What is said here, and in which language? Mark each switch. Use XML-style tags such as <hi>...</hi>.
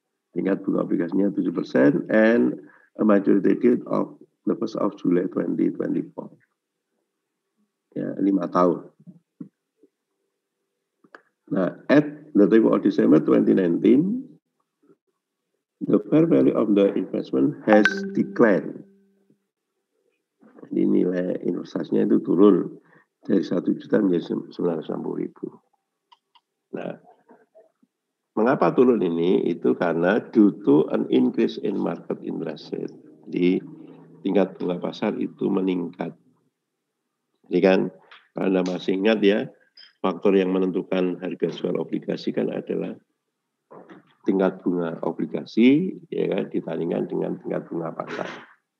<id>Tingkat bunga obligasinya 7%</id> <en>and a maturity date of the 1st of July 2024.</en> <id>Ya, 5 tahun.</id> <en>Nah, at the time of December 2019, the fair value of the investment has declined.</en> <id>Jadi nilai investasinya itu turun dari 1 juta menjadi 960.000. Nah, mengapa turun ini? Itu karena</id> <en>due to an increase in market interest rate.</en> <id>Di tingkat bunga pasar itu meningkat. Jadi kan, Anda masih ingat ya, faktor yang menentukan harga jual obligasi kan adalah tingkat bunga obligasi ya kan ditandingkan dengan tingkat bunga pasar.</id>